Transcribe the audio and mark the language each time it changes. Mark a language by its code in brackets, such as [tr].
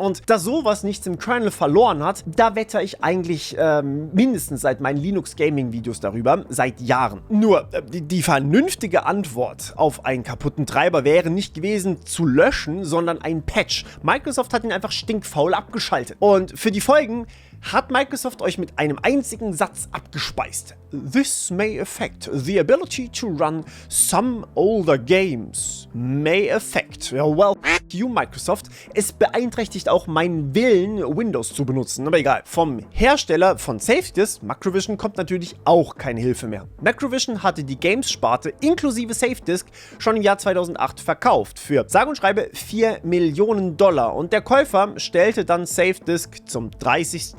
[de] Und da sowas nichts im Kernel verloren hat, da wette ich eigentlich mindestens seit meinen Linux-Gaming-Videos darüber, seit Jahren. Nur, die vernünftige Antwort auf einen kaputten Treiber wäre nicht gewesen zu löschen, sondern ein Patch. Microsoft hat ihn einfach stinkfaul abgeschaltet. Und für die Folgen hat Microsoft euch mit einem einzigen Satz abgespeist. [en] This may affect the ability to run some older games. May affect. Well, you Microsoft. [de] Es beeinträchtigt auch meinen Willen, Windows zu benutzen, aber egal. Vom Hersteller von SafeDisk, Macrovision, kommt natürlich auch keine Hilfe mehr. Macrovision hatte die Games-Sparte inklusive SafeDisk schon im Jahr 2008 verkauft für sage und schreibe $4 Millionen und der Käufer stellte dann SafeDisk zum 30.